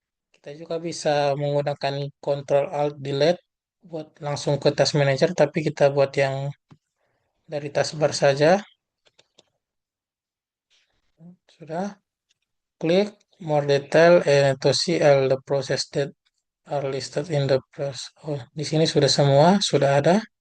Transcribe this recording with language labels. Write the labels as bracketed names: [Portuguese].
[Indonesian] Kita juga bisa menggunakan Ctrl Alt Delete buat langsung ke task manager, tapi kita buat yang dari taskbar saja. Sudah. [English] Klik more detail and to see all the process that are listed in the process. [Indonesian] Oh, di sini sudah semua, sudah ada.